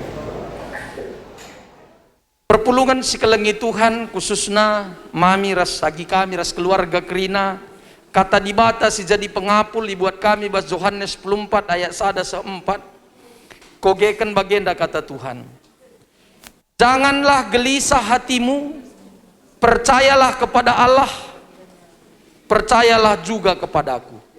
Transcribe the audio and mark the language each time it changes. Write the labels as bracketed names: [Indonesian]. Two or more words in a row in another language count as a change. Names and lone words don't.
[Batak Karo] Perpulungan sikelengi Tuhan khususnya mami ras sagi kami ras keluarga Krina kata dibata si jadi pengapul dibuat kami bas Yohanes 14 ayat 1-4 kogekan bagenda kata Tuhan, [Indonesian] janganlah gelisah hatimu, percayalah kepada Allah, percayalah juga kepadaku.